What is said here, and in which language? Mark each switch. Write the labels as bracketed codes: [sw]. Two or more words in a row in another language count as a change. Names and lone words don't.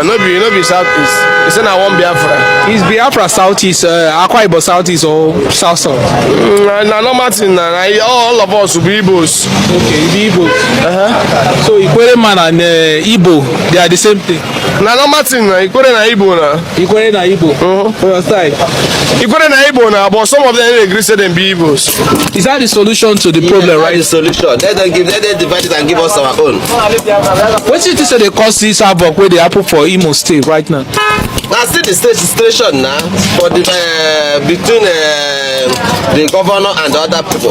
[pcm] No be Southeast. They say I want Biafra. Is Biafra Southeast, Akwa Ibom Southeast or South? Now no matter now. All of us will be Igbos. Okay, be Igbos. So Ikwere man and Igbo, they are the same thing. Now no matter now. Ikwere na Igbo na. Ikwere na Igbo. For your side. Ikwere na Igbo na, but some of them agree say them be Igbos. Is that the solution to the problem, right? The solution. Let them divide it and give us our own. What do you think they cause this havoc where they happen for Imo State right now? Now see the situation now for the between the governor and the other people.